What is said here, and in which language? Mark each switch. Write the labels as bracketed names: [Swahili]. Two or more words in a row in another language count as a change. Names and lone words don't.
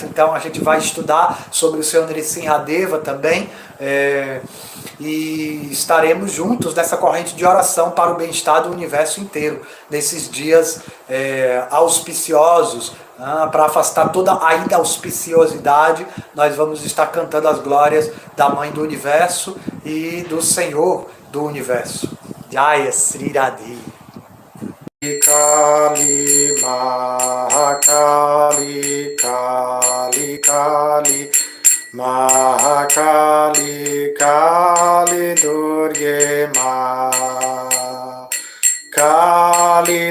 [Portuguese] Então a gente vai estudar sobre o Senhor Nrisimhadeva também, e estaremos juntos nessa corrente de oração para o bem-estar do universo inteiro, nesses dias auspiciosos. Para afastar toda a inauspiciosidade, nós vamos estar cantando as glórias da Mãe do Universo e do Senhor do Universo. [Sanskrit] Jaya Sri Radhe. Kali Mahakali Kali Kali Mahakali Kali Durge Ma Kali